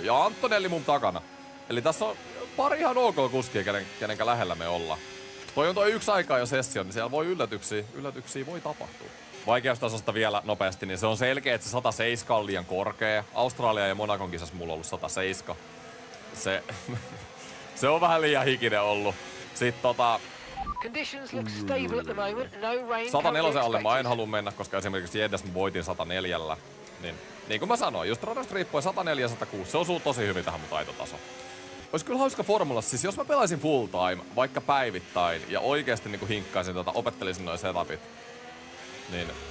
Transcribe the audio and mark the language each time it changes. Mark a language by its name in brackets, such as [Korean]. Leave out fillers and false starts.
[Finnish] Ja Antonelli mun takana. Eli tässä on pari ihan ok kuskia, kenenkä lähellä me ollaan. Toi on toi yksi aikaa jo sessio, niin siellä voi yllätyksiä voi tapahtua. Vaikeustasosta vielä nopeasti, niin se on selkeä, että se 107 on liian korkea. Australia ja Monacon kisassa mulla on ollut 107. Se on vähän liian hikinen ollut. Sitten [English] Conditions look stable at the moment. No rain. [Finnish] 104 alle mä en halua mennä, koska esimerkiksi Jeddas mä voitin 104. Niin kuin mä sanoin, just radasta riippuen 104 ja 106, se osuu tosi hyvin tähän mun taitotasoon. Olisi kyllä hauska formulassa, siis jos mä pelaisin full time, vaikka päivittäin, ja oikeesti niinku hinkkaisin opettelisin noin setupit, niin.